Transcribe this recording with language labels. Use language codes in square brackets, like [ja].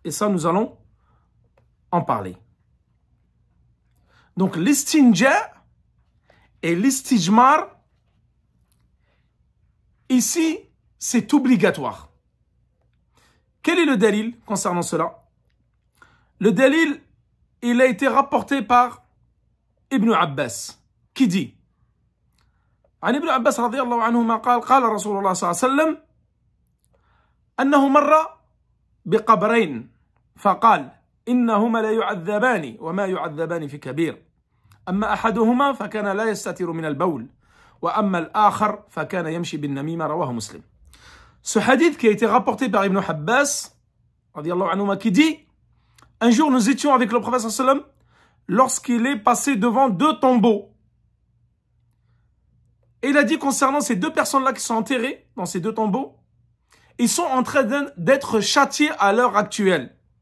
[fr] Et ça, nous allons en parler. Donc l'istinja et l'istijmar, ici, c'est obligatoire. Quel est le dalil concernant cela? Le dalil, il a été rapporté par Ibn Abbas, qui dit [ar] عن ابن عباس رضي الله عنهما قال قال رسول الله صلى الله عليه وسلم أنه مر بقبرين فقال إنهما لا يعذبان وما يعذبان في كبير أما أحدهما فكان لا يستتر من البول وأما الآخر فكان يمشي بالنميمة رواه مسلم. [fr] Ce hadith qui a été rapporté par Ibn Abbas [ar] رضي الله عنهما [fr] qui dit un jour nous étions avec le prophète sallallahu alayhi wa sallam lorsqu'il est passé devant deux tombeaux. Et il a dit concernant ces deux personnes-là qui sont enterrées dans ces deux tombeaux, ils sont en train d'être châtiés à l'heure actuelle.